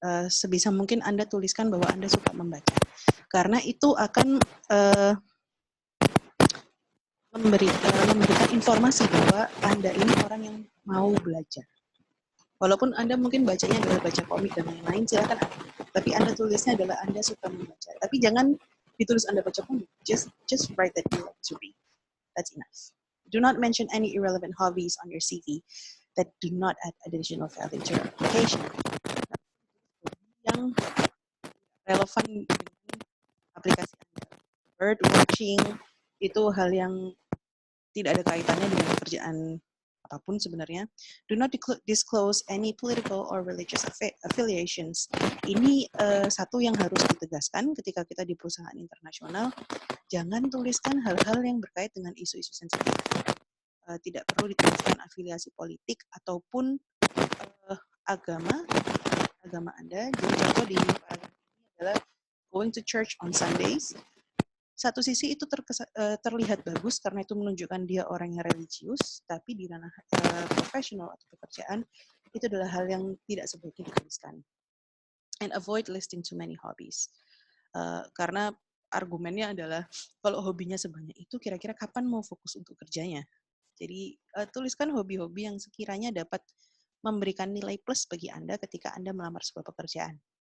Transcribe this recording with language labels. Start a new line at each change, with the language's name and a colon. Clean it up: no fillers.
Indonesian: Sebisa mungkin Anda tuliskan bahwa Anda suka membaca. Karena itu akan memberikan informasi bahwa Anda ini orang yang mau belajar. Walaupun Anda mungkin bacanya adalah baca komik dan lain-lain, silakan. Tapi Anda tulisnya adalah Anda suka membaca. Tapi jangan ditulis Anda baca komik.
English: Just write that you like to read. That's enough. Do not mention any irrelevant hobbies on your CV that do not add additional value to your application.
Indonesian: Yang relevan dengan aplikasi Anda. Bird watching itu hal yang tidak ada kaitannya dengan pekerjaan apapun sebenarnya.
English: Do not disclose any political or religious affiliations.
Indonesian: Ini satu yang harus ditegaskan ketika kita di perusahaan internasional. Jangan tuliskan hal-hal yang berkait dengan isu-isu sensitif. Tidak perlu dituliskan afiliasi politik ataupun agama Anda. Jadi contoh di paragraf ini adalah
English: going to church on Sundays.
Indonesian: Satu sisi itu terlihat bagus karena itu menunjukkan dia orang yang religius, tapi di ranah profesional atau pekerjaan itu adalah hal yang tidak sebaiknya dituliskan.
English: And avoid listing too many hobbies.
Indonesian: Karena argumennya adalah kalau hobinya sebanyak itu, kira-kira kapan mau fokus untuk kerjanya? Jadi tuliskan hobi-hobi yang sekiranya dapat memberikan nilai plus bagi Anda ketika Anda melamar sebuah pekerjaan.